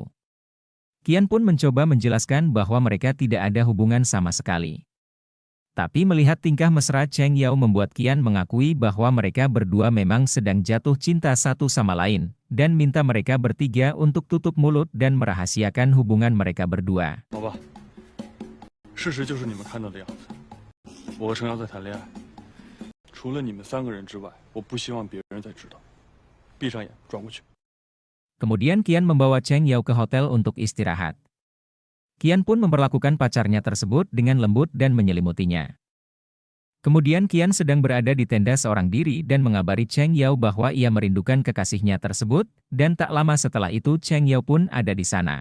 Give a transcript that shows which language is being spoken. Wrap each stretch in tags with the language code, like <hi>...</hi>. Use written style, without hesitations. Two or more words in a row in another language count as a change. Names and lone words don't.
<id>Qian pun mencoba menjelaskan bahwa mereka tidak ada hubungan sama sekali. Tapi melihat tingkah mesra Cheng Yao membuat Qian mengakui bahwa mereka berdua memang sedang jatuh cinta satu sama lain, dan minta mereka bertiga untuk tutup mulut dan merahasiakan hubungan mereka berdua.</id> <zh>好吧，事实就是你们看到的样子。我和程瑶在谈恋爱，除了你们3个人之外，我不希望别人再知道。闭上眼，转过去。</zh> <id>Kemudian Qian membawa Cheng Yao ke hotel untuk istirahat. Qian pun memperlakukan pacarnya tersebut dengan lembut dan menyelimutinya. Kemudian Qian sedang berada di tenda seorang diri dan mengabari Cheng Yao bahwa ia merindukan kekasihnya tersebut, dan tak lama setelah itu Cheng Yao pun ada di sana.</id>